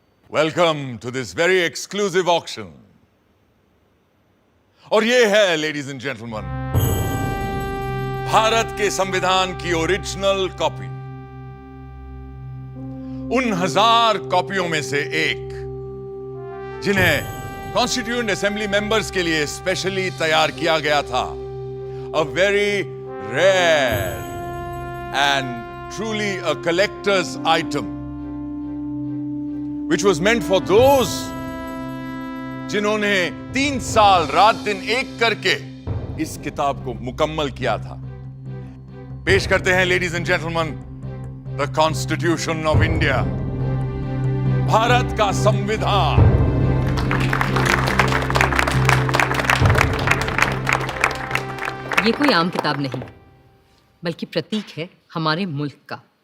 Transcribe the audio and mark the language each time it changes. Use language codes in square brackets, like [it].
[en] Welcome to this very exclusive auction. [hi] और ये है, [en] ladies and gentlemen, [hi] भारत के संविधान की ओरिजिनल कॉपी। उन 1000 कॉपियों में से एक जिन्हें कॉन्स्टिट्यूएंट असेंबली मेंबर्स के लिए स्पेशली तैयार किया गया था। [en] A very rare and truly a collector's item, which was meant for those [hi] जिन्होंने 3 साल रात दिन एक करके इस किताब को मुकम्मल किया था। पेश करते हैं [en] ladies and gentleman, [hi] the constitution of India, Bharat का संविधान। ये कोई आम किताब नहीं, बल्कि प्रतीक है हमारे मुल्क का।